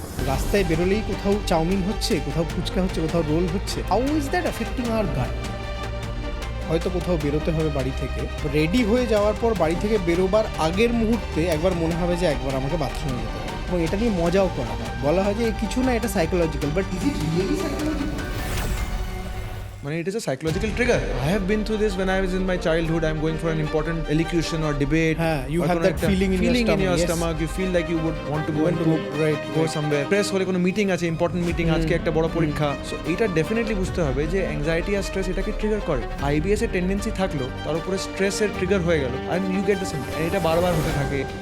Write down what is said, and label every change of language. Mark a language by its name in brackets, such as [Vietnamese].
[Bangla] রাস্তায় বেরোলেই কোথাও চাউমিন হচ্ছে, কোথাও ফুচকা হচ্ছে, কোথাও রোল হচ্ছে, [English] How is that affecting our gut? [Bangla] হয়তো কোথাও বেরোতে হবে বাড়ি থেকে, রেডি হয়ে যাওয়ার পর বাড়ি থেকে বেরোবার আগের মুহূর্তে একবার মনে হবে যে একবার আমাকে বাথরুমে যেতে হবে, এবং এটা নিয়ে মজাও করা হয়। বলা হয় যে কিছু না, এটা psychological, [English] But is it really psychological? It is a psychological trigger. I have been through this when I was in my childhood. I'm going for an important elocution or debate. You have that feeling in your stomach. You feel like you would want to go right. somewhere. [Bangla] Press হলে কোনো meeting আছে, important meeting, আজকে একটা বড় পরীক্ষা। So এটা definitely বুঝতে হবে যে অ্যাংজাইটি আর স্ট্রেস এটাকে ট্রিগার করে। আইবিএস এর টেন্ডেন্সি থাকলো, তার উপরে স্ট্রেসের ট্রিগার হয়ে গেল, [English] And you get the symptom. [Bangla] এটা বারবার হতে থাকে।